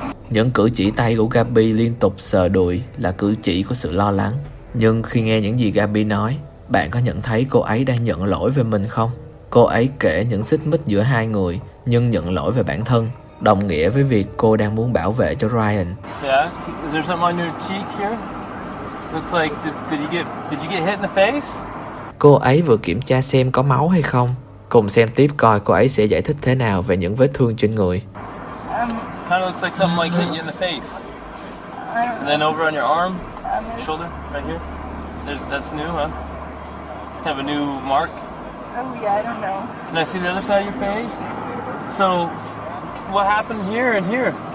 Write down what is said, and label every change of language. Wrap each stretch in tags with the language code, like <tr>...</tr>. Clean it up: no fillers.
<vi>Những cử chỉ tay của Gabby liên tục sờ đùi là cử chỉ của sự lo lắng. Nhưng khi nghe những gì Gabby nói, bạn có nhận thấy cô ấy đang nhận lỗi về mình không? Cô ấy kể những xích mích giữa hai người, nhưng nhận lỗi về bản thân, đồng nghĩa với việc cô đang muốn bảo vệ cho Ryan.</vi> <en>Yeah, is there something on your cheek here? Looks like did you get hit in the face?</en> <vi>Cô ấy vừa kiểm tra xem có máu hay không. Cùng xem tiếp coi cô ấy sẽ giải thích thế nào về những vết thương trên người.</vi> <en>Kind of looks like something like hit you in the face. And then over on your arm. Shoulder, right here. That's new, huh? It's kind of a new mark. Oh yeah, I don't know. Can I see the other side of your face? So, what happened here and here?</en>